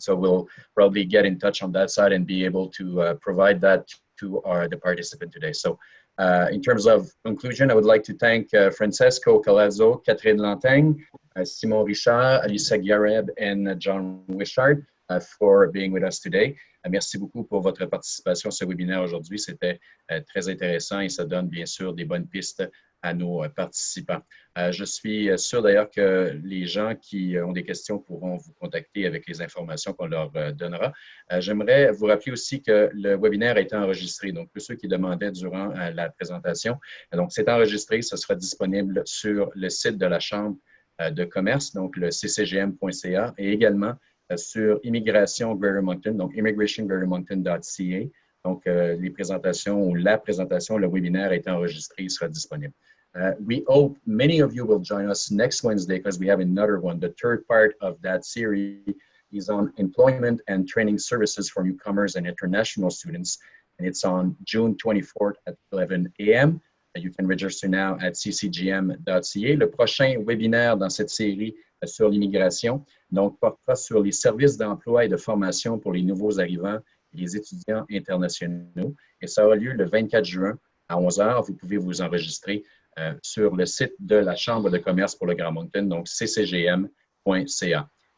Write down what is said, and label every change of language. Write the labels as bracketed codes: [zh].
[en] So we'll probably get in touch on that side and be able to provide that to the participant today. So in terms of conclusion, I would like to thank Francesco, Calazzo, Katherine Lanteigne, Simon Richard, Alicia Grayeb, and John Wishart for being with us today. [fr] Merci beaucoup pour votre participation à ce webinaire aujourd'hui. C'était très intéressant et ça donne bien sûr des bonnes pistes à nos participants. Je suis sûr d'ailleurs que les gens qui ont des questions pourront vous contacter avec les informations qu'on leur donnera. J'aimerais vous rappeler aussi que le webinaire a été enregistré, donc pour ceux qui demandaient durant la présentation. Donc c'est enregistré, ce sera disponible sur le site de la Chambre de commerce, donc le ccgm.ca, et également sur Immigration Greater Moncton, donc immigrationgreatermoncton.ca. Donc, les présentations ou la présentation, le webinaire est enregistré, il sera disponible. [en] We hope many of you will join us next Wednesday because we have another one. The third part of that series is on employment and training services for newcomers and international students, and it's on June 24th at 11 a.m. You can register now at ccgm.ca. [fr] Le prochain webinaire dans cette série sur l'immigration, donc portera sur les services d'emploi et de formation pour les nouveaux arrivants et les étudiants internationaux. Et ça aura lieu le 24 juin à 11 h. Vous pouvez vous enregistrer sur le site de la Chambre de commerce pour le Grand Moncton, donc ccgm.ca.